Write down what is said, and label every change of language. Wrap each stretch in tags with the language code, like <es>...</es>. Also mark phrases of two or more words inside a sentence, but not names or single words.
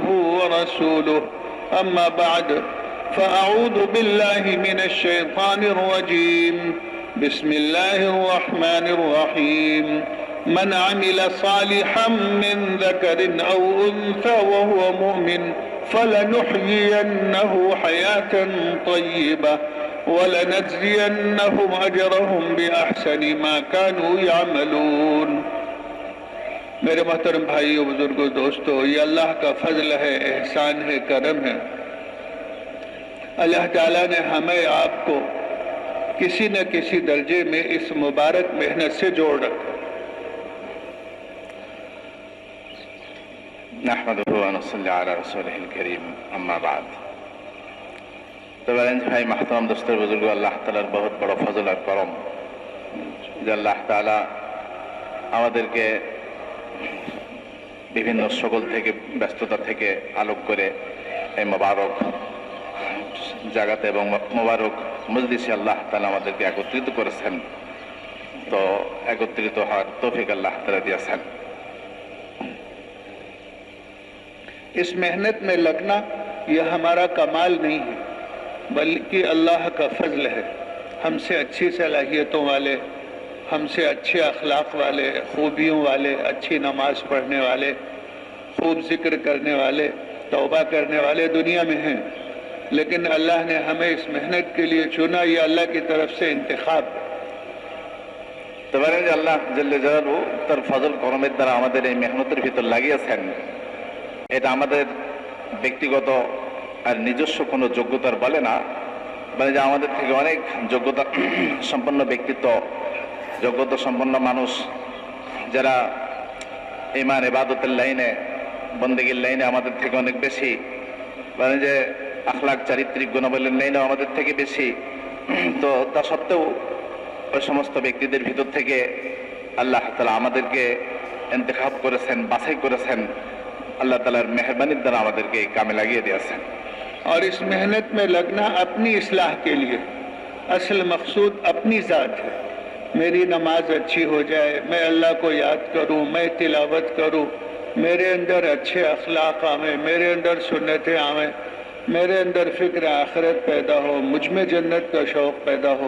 <ar>ورسوله أما بعد فأعوذ بالله من الشيطان الرجيم بسم الله الرحمن الرحيم من عمل صالحا من ذكر أو أنثى وهو مؤمن فلنحيينه حياة طيبة ولنجزينهم أجرهم بأحسن ما كانوا يعملون۔</ar> <ur>میرے محترم بھائیو، بزرگو، دوستو، یہ اللہ کا فضل ہے، احسان ہے، کرم ہے۔ اللہ تعالیٰ نے ہمیں آپ کو کسی نہ کسی درجے میں اس مبارک محنت سے جوڑ رکھا۔</ur> <ar>نحمده ونصلي على رسوله الكريم اما بعد۔</ar> <ur>تو بھائی محترم دوستر بزرگو، اللہ تعالیٰ بہت بڑا فضل اور کرم</ur> <bn>যে আল্লাহ তাআলা আমাদেরকে বিভিন্ন সকল থেকে ব্যস্ততা থেকে আলোক করে এই মোবারক জায়গাতে এবং মোবারক মজলিসে আল্লাহ তাআলা আমাদেরকে একত্রিত করেছেন। তো একত্রিত হওয়ার তৌফিক আল্লাহ তাআলা দিয়েছেন।</bn> <ur>اس محنت میں لگنا یہ ہمارا کمال نہیں ہے، بلکہ اللہ کا فضل ہے۔ ہم سے اچھی صلاحیتوں والے، ہم سے اچھے اخلاق والے، خوبیوں والے، اچھی نماز پڑھنے والے، خوب ذکر کرنے والے، توبہ کرنے والے دنیا میں ہیں، لیکن اللہ نے ہمیں اس محنت کے لیے چنا۔ یہ اللہ کی طرف سے انتخاب ہے۔</ur> <bn>তো যে আল্লাহ জাল্লে জালালহু তার ফজল করমের দ্বারা আমাদের এই মেহনতের ভিতর লাগিয়েছেন। এটা আমাদের ব্যক্তিগত আর নিজস্ব কোনো যোগ্যতার বলে না, মানে যে আমাদের থেকে অনেক যোগ্যতা সম্পন্ন ব্যক্তিত্ব, যোগ্যতা সম্পন্ন মানুষ যারা ঈমান ইবাদতের লাইনে, বন্দেগীর লাইনে আমাদের থেকে অনেক বেশি, মানে যে আখলাক চারিত্রিক গুণাবলীর লাইনেও আমাদের থেকে বেশি। তো তা সত্ত্বেও ওই সমস্ত ব্যক্তিদের ভিতর থেকে আল্লাহ তাআলা আমাদেরকে ইন্তেখাব করেছেন, বাছাই করেছেন।</bn> <ur>اللہ تعالیٰ مہربانی</ur> <bn>দ্বারা আমাদেরকে কামে লাগিয়ে দিয়েছেন۔</bn> <ur>اور اس محنت میں لگنا اپنی اصلاح کے لیے، اصل مقصود اپنی ذات ہے۔ میری نماز اچھی ہو جائے، میں اللہ کو یاد کروں، میں تلاوت کروں، میرے اندر اچھے اخلاق آئیں، میرے اندر سنتیں آئیں، میرے اندر فکر آخرت پیدا ہو، مجھ میں جنت کا شوق پیدا ہو۔</ur>